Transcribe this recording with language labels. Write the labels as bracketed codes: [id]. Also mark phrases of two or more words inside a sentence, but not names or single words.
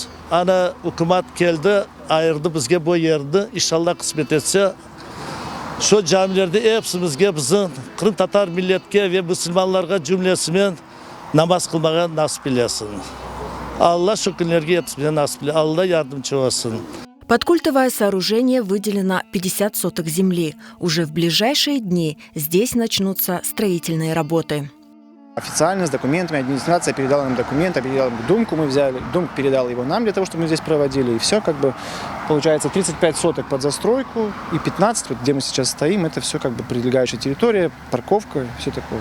[crh] Ana hükümet geldi, ayırdı bizge bu yerde. İnşallah kısmet etse şu camilerde hepsimizge bizim Kırım Tatar milletke ve Müslümanlarga cümlesimen namaz kılmaya nasip eylesin. Allah şu günlerge yetişmeye nasip eylesin. Allah yardımcı olsun. [ru] Под культовое сооружение выделено 50 соток земли. Уже в ближайшие дни здесь начнутся строительные работы. Официально с документами администрация передала нам документы, передала Думку, мы взяли, Думка передала его нам для того, чтобы мы здесь проводили. И все получается 35 соток под застройку и 15, где мы сейчас стоим, это все прилегающая территория, парковка, все такое.